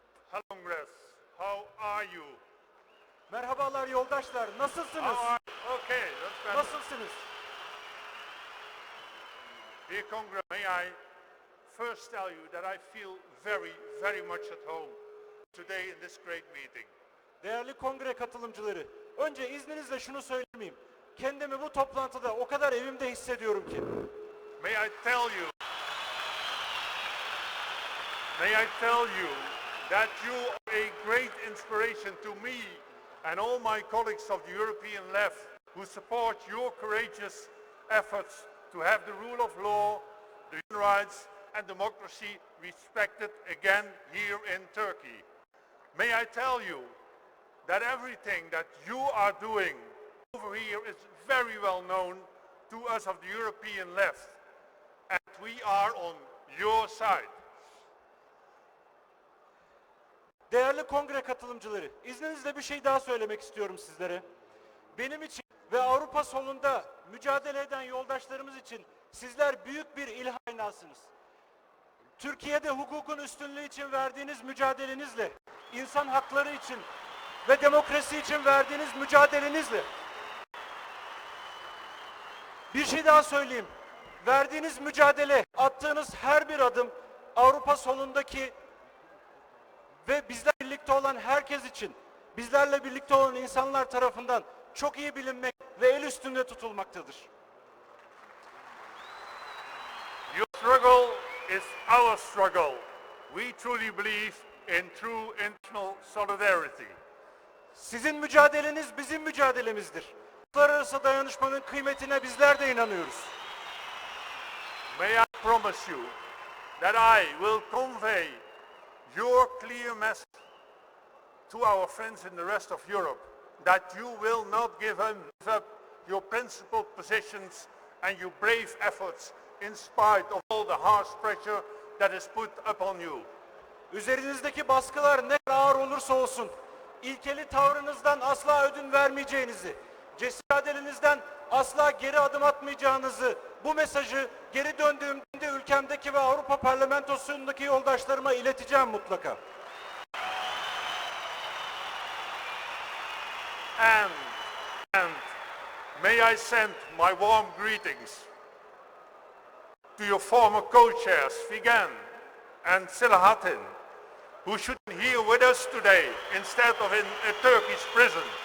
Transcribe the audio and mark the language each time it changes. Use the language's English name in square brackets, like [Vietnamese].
[English] Hello Congress, how are you? [Turkish] Merhabalar yoldaşlar, nasılsınız? [English] Okay, that's better. [Turkish] Nasılsınız? [English] Dear Congress, may I first tell you that I feel very much at home today in this great meeting. [Turkish] Değerli kongre katılımcıları, önce izninizle şunu söylemeyeyim. Kendimi bu toplantıda o kadar evimde hissediyorum ki. [English] May I tell you that you are a great inspiration to me and all my colleagues of the European left who support your courageous efforts to have the rule of law, the human rights and democracy respected again here in Turkey. May I tell you that everything that you are doing over here is very well known to us of the European left, and we are on your side. [Turkish] Değerli kongre katılımcıları, izninizle bir şey daha söylemek istiyorum sizlere. Benim için ve Avrupa solunda mücadele eden yoldaşlarımız için sizler büyük bir ilham kaynağısınız. Türkiye'de hukukun üstünlüğü için verdiğiniz mücadelenizle insan hakları için ve demokrasi için verdiğiniz mücadelenizle. Bir şey daha söyleyeyim. Verdiğiniz mücadele, attığınız her bir adım Avrupa solundaki ve bizlerle birlikte olan herkes için, bizlerle birlikte olan insanlar tarafından çok iyi bilinmek ve el üstünde tutulmaktadır. [English] Your struggle is our struggle. We truly believe in true international solidarity. [Turkish] Sizin mücadeleniz bizim mücadelemizdir. Uluslararası dayanışmanın kıymetine bizler de inanıyoruz. [English] May I promise you that I will convey your clear message to our friends in the rest of Europe that you will not give up your principled positions and your brave efforts in spite of all the harsh pressure that is put upon you. [Turkish] Üzerinizdeki baskılar ne kadar ağır olursa olsun, ilkeli tavrınızdan asla ödün vermeyeceğinizi, cesaretinizden asla geri adım atmayacağınızı, bu mesajı geri döndüğümde ülkemdeki ve Avrupa Parlamentosu'ndaki yoldaşlarıma ileteceğim mutlaka. [English] And may I send my warm greetings to your former co-chairs, Figen and Selahattin, who should be here with us today instead of in a Turkish prison.